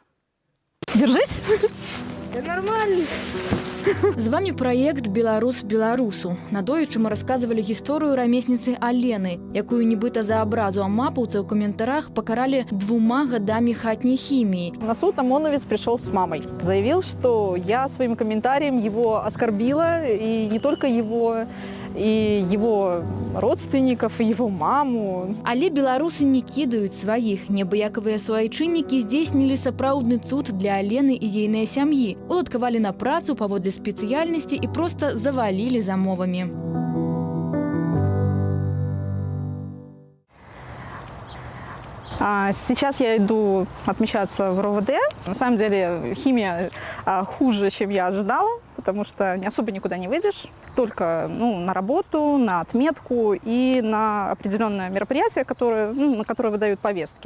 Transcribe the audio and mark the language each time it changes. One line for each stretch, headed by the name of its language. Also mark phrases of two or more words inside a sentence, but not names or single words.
Russian: Держись! Все нормально.
Belarusian: З вами праект «Беларус беларусу». Надоечы
Russian: мы рассказывали
Belarusian: гісторыю рамесніцы Алены, якую нібыта за абразу амапаўца ў каментарах пакаралі 2 гадамі хатняй хіміі.
Russian: На суд ОМОНовец пришел с мамой. Заявил, что я своим комментарием его оскорбила, и не только его, и его родственников, и его маму.
Belarusian: Але беларусы не кідаюць сваіх. Неабыякавыя суайчыннікі здзейснілі сапраўдны цуд для Алены і ейнай сям'і. Уладкавалі на працу паводле спецыяльнасці і проста завалілі замовамі.
Russian: Сейчас я иду отмечаться в РОВД. На самом деле химия хуже, чем я ожидала, потому что особо никуда не выйдешь. Только на работу, на отметку и на определенное мероприятие, на которое выдают повестки.